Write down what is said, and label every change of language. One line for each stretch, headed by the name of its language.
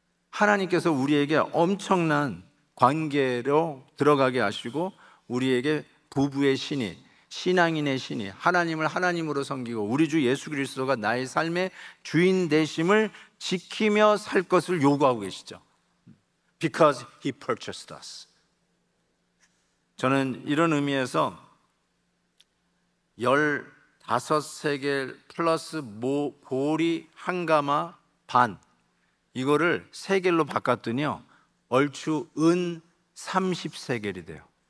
Korean: 하나님께서 우리에게 엄청난 관계로 들어가게 하시고 우리에게 부부의 신이, 신앙인의 신이 하나님을 하나님으로 섬기고 우리 주 예수 그리스도가 나의 삶의 주인 되심을 지키며 살 것을 요구하고 계시죠.
English: Because He purchased us.
Korean: 저는 이런 의미에서 15세겔 플러스 보리 한 가마 반, 이거를 세겔로 바꿨더니요 얼추 은 30세겔이 돼요.